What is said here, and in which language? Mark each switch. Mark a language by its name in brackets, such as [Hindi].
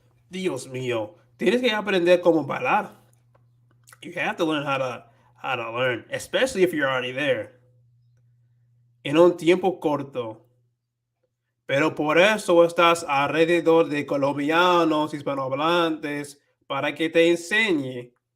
[Spanish] Dios mío. Tienes que aprender cómo bailar. [English] You have to learn how to learn, especially if you're already there. [Spanish] En un tiempo corto. Pero por eso estás alrededor de colombianos, hispanohablantes, para que te enseñe.